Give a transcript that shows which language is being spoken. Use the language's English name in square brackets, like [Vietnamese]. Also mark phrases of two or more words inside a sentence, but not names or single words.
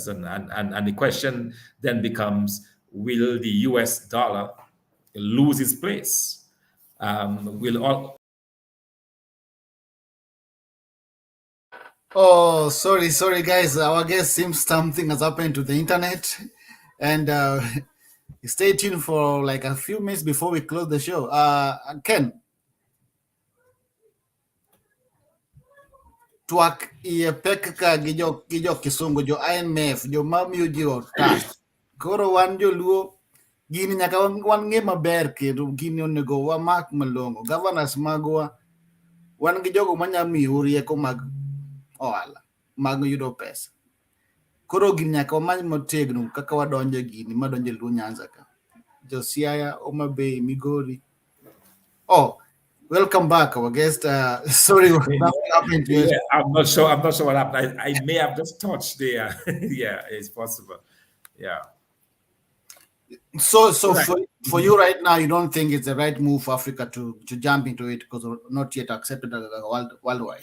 [English] And the question then becomes, will the US dollar lose its place? Oh, sorry, guys. Our guest seems something has happened to the internet, and stay tuned for like a few minutes before we close the show. [Luo (Kenya and Tanzania)] Ken, Twak iye pek ka gi jo kisungu, jo IMF, jo mamiyo ji otas. Koro wan joluo gini nyaka wan ng'e maber, kendo gini onego wamak malong'o. Governors magwa wan gi jogo manyamiyo rieko mag ohala, mag yudo pesa. Koro gini nyaka wamany motegno kaka wadonjo gini madonjo Luo Nyanza ka. Jo Siaya, Homa Bay, Migori. [English] Oh, welcome back, our guest. Sorry, nothing happened to you. Yeah, I'm not sure what happened. I may have just touched there. Yeah, it's possible. Yeah. So for you right now, you don't think it's the right move for Africa to jump into it because we're not yet accepted worldwide?